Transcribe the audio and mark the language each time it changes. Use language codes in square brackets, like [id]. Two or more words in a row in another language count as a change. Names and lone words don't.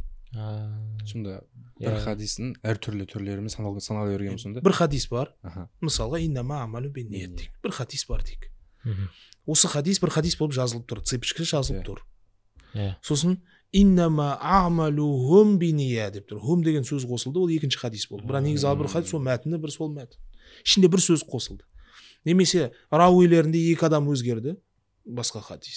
[kk] Сонда бір хадистің әртүрлі түрлерімен санала берген сонда. Бір хадис бар. Мысалға [ar] إنما الأعمال بالنيات [kk] дейік. Бір хадис бар дейік. Осы хадис бір хадис болып жазылып тұр, цепочка жазылып тұр. Сосын [ar] إنما أعمالهم بالنيات [kk] деп тұр. Хум деген сөз қосылды, ол екінші хадис болды. Бірақ негізі бір хадис, сол мәтіні, бір сол мәтін. Ішінде бір сөз қосылды. Немесе рауилерінде екі адам өзгерді, басқа хадис.